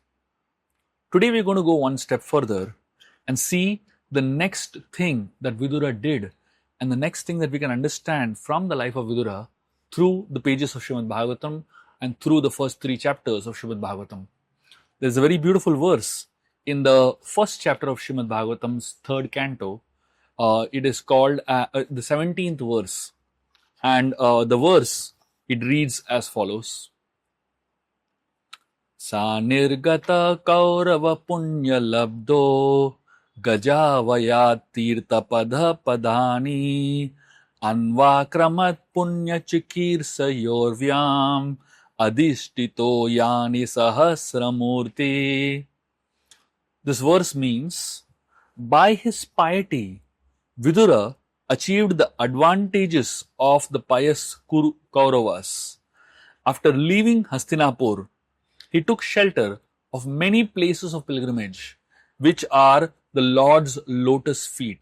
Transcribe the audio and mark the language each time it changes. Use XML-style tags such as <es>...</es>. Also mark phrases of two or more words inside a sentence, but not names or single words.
<en>Today we're going to go one step further and see the next thing that Vidura did and the next thing that we can understand from the life of Vidura through the pages of Srimad Bhagavatam and through the first 3 chapters of Srimad Bhagavatam. There's a very beautiful verse in the first chapter of Srimad Bhagavatam's third canto. It is called the 17th verse. And the verse, it reads as follows.</en> <sa>स निर्गत कौरव पुण्य लब्धो गजवय तीर्थ पद पदानि अन्वक्रमत् पुण्य चिकीर्ष योर्व्यं अधिष्ठितो यानि सहस्रमूर्ति.</sa> <en>This verse means, by his piety, Vidura achieved the advantages of the pious Kauravas. After leaving Hastinapur, he took shelter of many places of pilgrimage, which are the Lord's lotus feet.</en>